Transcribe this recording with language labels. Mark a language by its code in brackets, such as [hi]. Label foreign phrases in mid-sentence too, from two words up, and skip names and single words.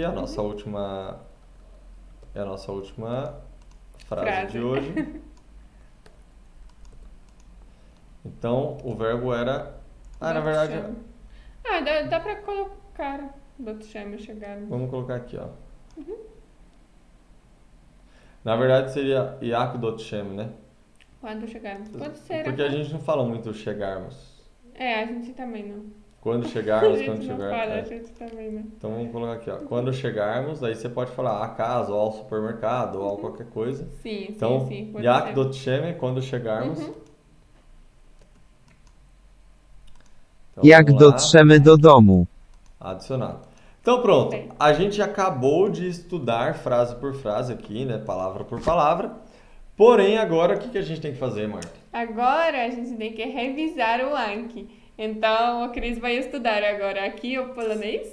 [pt] A nossa última frase de hoje. Então, o verbo era... na verdade... Dá pra colocar dotrzemy, chegarmos. Vamos colocar aqui, Na verdade, seria [pl] jak dotrzemy, [pt] né? Quando chegarmos. Pode ser. Porque a gente não fala muito chegarmos. A gente também não. Quando chegarmos, a gente não fala, a gente também não. Então vamos colocar aqui, Quando chegarmos, aí você pode falar à casa, ou ao supermercado, ou a qualquer coisa. Sim. Então, [pl] jak dotrzemy, [pt] quando chegarmos. Então, [pl] Jak dotrzemy do domu. [pt] Adicionado. Então pronto, a gente acabou de estudar frase por frase aqui, né? Palavra por palavra. Porém, agora o que a gente tem que fazer, Marta? Agora a gente tem que revisar o Anki. Então, o Cris vai estudar agora aqui o polonês.